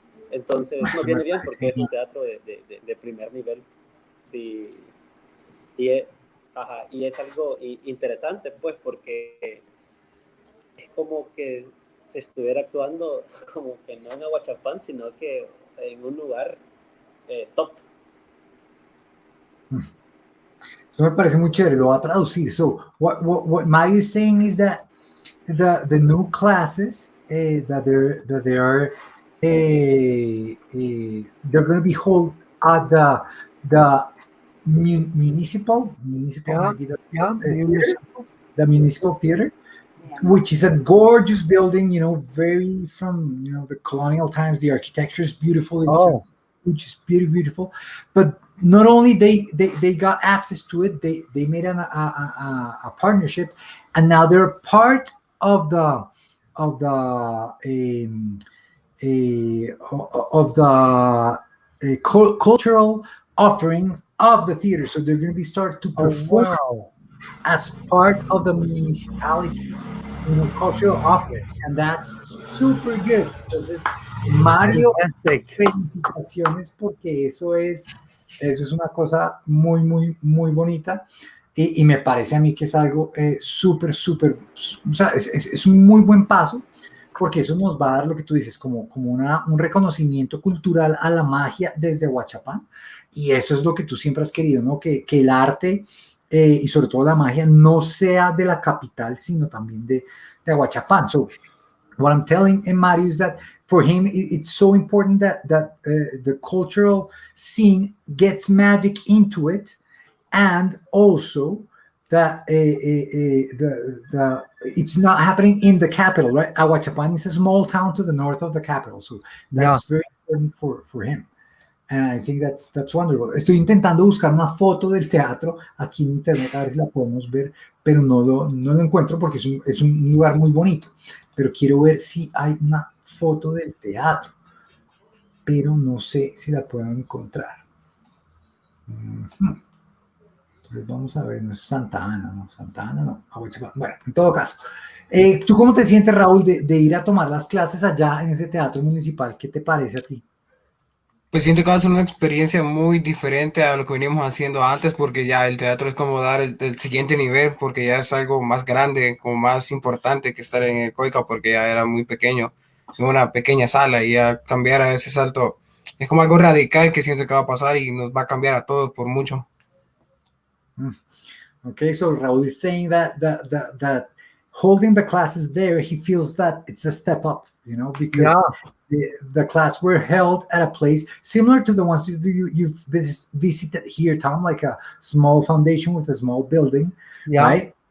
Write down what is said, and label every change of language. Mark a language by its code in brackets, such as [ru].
[es] Entonces nos viene bien porque es un teatro de primer nivel y es algo interesante, pues, porque es como que se estuviera actuando como que no en Aguachapán, sino que en un lugar top. Eso me parece muy chévere, lo voy a traducir. [en] So, what Mario is saying is that the new classes that they are they're going to be held at the municipal the municipal theater, which is a gorgeous building, very from the colonial times. The architecture is beautiful. Which is beautiful. But not only they got access to it, they made a partnership, and now they're part of the cultural offerings of the theater. So they're going to be start to perform as part of the municipality, cultural offering, and that's super good. [es] Entonces, Mario, felicitaciones, porque eso es una cosa muy, muy, muy bonita, y me parece a mí que es algo súper, o sea, es un muy buen paso, porque eso nos va a dar lo que tú dices, como un reconocimiento cultural a la magia desde Aguachapán, y eso es lo que tú siempre has querido, ¿no? Que el arte y sobre todo la magia no sea de la capital, sino también de Aguachapán. [en] So what I'm telling Mario is that for him, it's so important that the cultural scene gets magic into it, and also that it's not happening in the capital, right? Aguachapán is a small town to the north of the capital, so that's very important for him. And I think that's wonderful. [es] Estoy intentando buscar una foto del teatro aquí en internet, a ver si la podemos ver, pero no lo encuentro porque es un lugar muy bonito. Pero quiero ver si hay una foto del teatro, pero no sé si la puedo encontrar. Entonces vamos a ver, no es Santa Ana, no. Bueno, en todo caso, ¿tú cómo te sientes, Raúl, de ir a tomar las clases allá en ese teatro municipal? ¿Qué te parece a ti? Pues siento que va a ser una experiencia muy diferente a lo que veníamos haciendo antes, porque ya el teatro es como dar el siguiente nivel, porque ya es algo más grande, como más importante que estar en el Coica, porque ya era muy pequeño, en una pequeña sala, y ya cambiar a ese salto es como algo radical que siento que va a pasar y nos va a cambiar a todos por mucho. [en] Okay, so Raúl is saying that holding the classes there, he feels that it's a step up, because the class were held at a place similar to the ones you've visited here, Tom, like a small foundation with a small building, right?